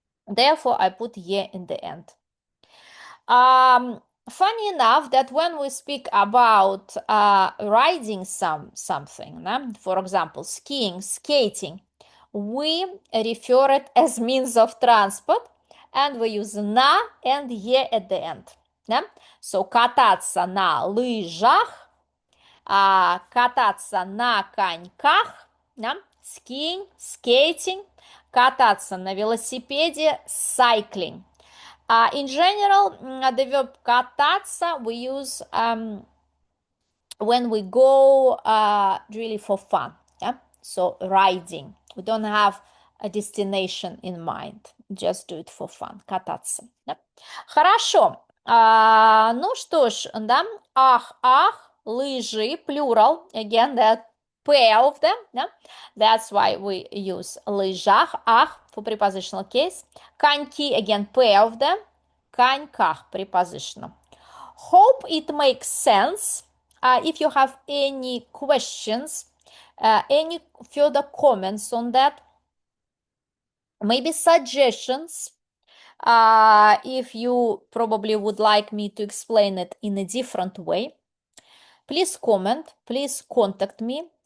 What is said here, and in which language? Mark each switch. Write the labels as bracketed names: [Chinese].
[English] Therefore, I put ye in the end. Funny enough that when we speak about riding something, for example, skiing, skating, we refer it as means of transport, and we use на and е at the end. So [Russian] кататься на лыжах, кататься на коньках, [English] skiing, skating, [Russian] кататься на велосипеде, [English] cycling. In general, the verb кататься we use when we go really for fun. Yeah? So riding. We don't have a destination in mind. Just do it for fun. [Russian] Кататься. Да? Хорошо. Ну что ж, да? Ах, лыжи, [English] plural. Again, that pair of them. Yeah? That's why we use лыжах, ах for prepositional case. Коньки, again, pair of them. Коньках, prepositional. Hope it makes sense. If you have any questions, any further comments on that, maybe suggestions, if you probably would like me to explain it in a different way, please comment, please contact me.